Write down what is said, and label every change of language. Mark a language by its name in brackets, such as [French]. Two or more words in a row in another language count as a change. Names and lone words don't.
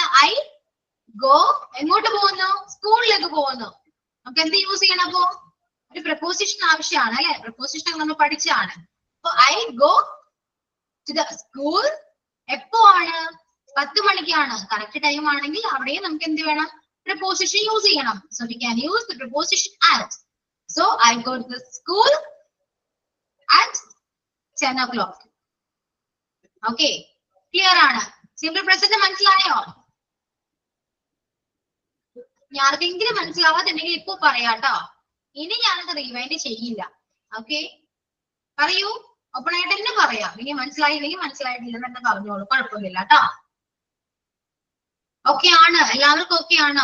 [English] I go [Malayalam] എങ്ങോട്ട് പോകുന്നു? സ്കൂളിലേക്ക് പോകുന്നു. നമുക്ക് എന്ത് യൂസ് ചെയ്യണം? അപ്പോ ഒരു പ്രപ്പോസിഷൻ ആവശ്യമാണ് അല്ലെ. പ്രപ്പോസിഷൻ നമ്മൾ പഠിച്ചാണ്. അപ്പൊ [English] I go to the school [Malayalam] എപ്പോ ആണ്? 10 മണിക്കാണ്. [English] correct time [Malayalam] ആണെങ്കിൽ അവിടെയും നമുക്ക് എന്ത് വേണം? [English] preposition use [Malayalam] ചെയ്യണം. [English] So we can use the preposition at. So I go to the school at 10 o'clock. Okay, clear [Malayalam] ആണ്. [English] Simple present [Malayalam] മനസ്സിലായോ? ആർക്കെങ്കിലും മനസ്സിലാവാത്തുണ്ടെങ്കിൽ ഇപ്പൊ പറയാട്ടോ. ഇനി ഞാനത് റിവൈൻഡ് ചെയ്യില്ല. ഓക്കെ, പറയൂ. ഓപ്പൺ ആയിട്ട് തന്നെ പറയാം. ഇനി മനസ്സിലായില്ലെങ്കിൽ മനസ്സിലായിട്ടില്ലെന്ന് തന്നെ പറഞ്ഞോളൂ, കുഴപ്പമൊന്നുമില്ല കേട്ടോ. ഓക്കെ ആണ്? എല്ലാവർക്കും ഓക്കെ ആണോ?